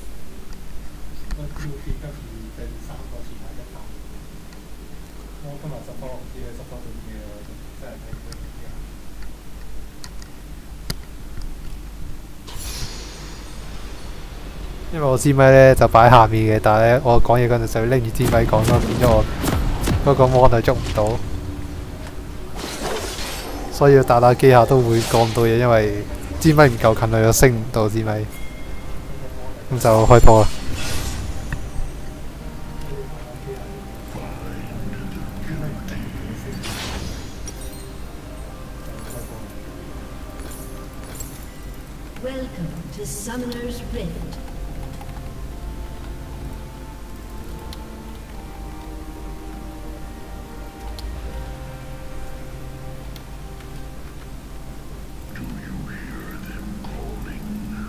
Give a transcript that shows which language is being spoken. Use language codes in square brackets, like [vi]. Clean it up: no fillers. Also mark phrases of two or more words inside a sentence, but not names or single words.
[yue] 因為我支咪咧就擺喺下面嘅，但係咧我講嘢嗰陣就要拎住支咪講咯，變咗我嗰個 mon 捉唔到，所以要打機下都會講唔到嘢，因為支咪唔夠近，我又升唔到支咪，咁就開波啦。 [en] Welcome to Summoner's Rift. Do you hear them calling?